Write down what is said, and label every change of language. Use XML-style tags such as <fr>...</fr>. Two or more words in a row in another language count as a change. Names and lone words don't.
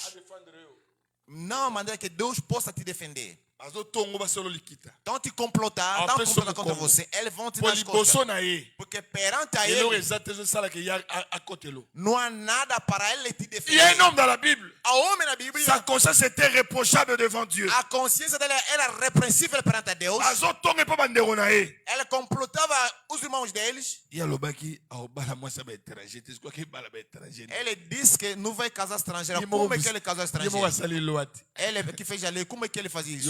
<pt>Não há maneira que Deus possa te defender. Então te complotar, então complotar contra você. Eles vão te dar as costas. Porque perante a ele, não há nada para ele te defender.</pt> <fr>Il y a un homme dans la Bible.</fr> <pt>Há homem na Bíblia.</pt> <fr>Sa conscience était réprochable devant Dieu.</fr> <pt>A consciência dele era repreensível perante Deus. Ele complotava os irmãos deles. Ele disse que não vai casar estrangeira. Como é que ele casou estrangeira? Ele que fez a lei, como é que ele fazia isso?</pt>